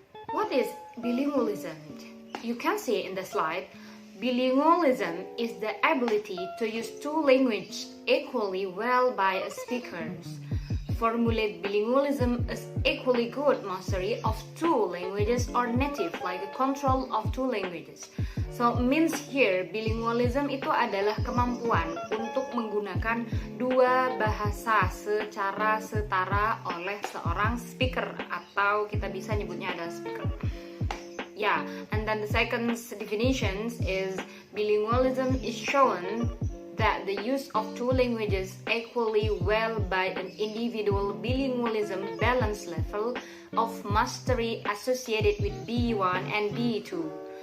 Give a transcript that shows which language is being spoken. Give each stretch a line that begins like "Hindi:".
English: What is bilingualism? You can see in the slide, bilingualism is the ability to use 2 languages equally well by a speakers. Formulate bilingualism as equally good mastery of 2 languages or native like a control of 2 languages. So means here
Indonesian: bilingualism itu adalah kemampuan untuk menggunakan 2 bahasa secara setara oleh seorang speaker, atau kita bisa nyebutnya adalah speaker.
English: Yeah, and then the second definition is bilingualism is shown that the use of 2 languages equally well by an individual bilingualism balance level of mastery associated with B1 and B2.